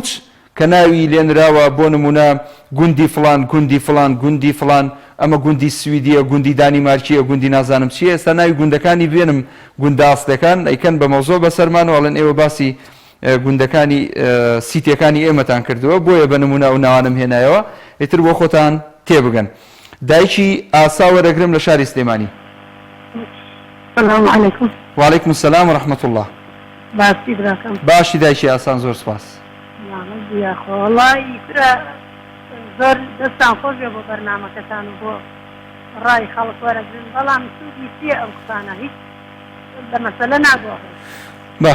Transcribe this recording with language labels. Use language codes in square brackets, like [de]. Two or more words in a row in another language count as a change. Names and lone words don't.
[ckb] کە ناوی لێنراوە بۆ نمونە گوندی فلان گوندی فلان گوندی فلان ئەمە گوندی سویدیە گوندی دانیمارکیە گوندی نازانم چیە ئێستا ناوی گوندەکانی بێنم گوندە ئاستەکان ئەیکەن بە مەوزۆ بەسەرمانەوەڵێن ئێوە باسی گوندەکانی سیتیەکانی ئێمەتان کردووە بۆیە بە نمونە ئەو ناوانم هێنایەوە ئیتر بۆ خۆتان تێبگەن دایکی ئاسا وەرەگرم لە شاری سلێمانی [ar] السلام عليكم. وعليكم السلام ورحمة الله. [ckb] باشی براکەم. باشی دایکی ئاسان زۆر سپاس. یاخۆ وڵی کرا زۆر دەستان خۆش بێ بۆ بەرنامەکەتان و بۆ ڕای خەڵک وەرەگرن بەڵام سوودی چیە ئەم قسانە هیچ بە مەسەلە ناگۆڕێت. باش.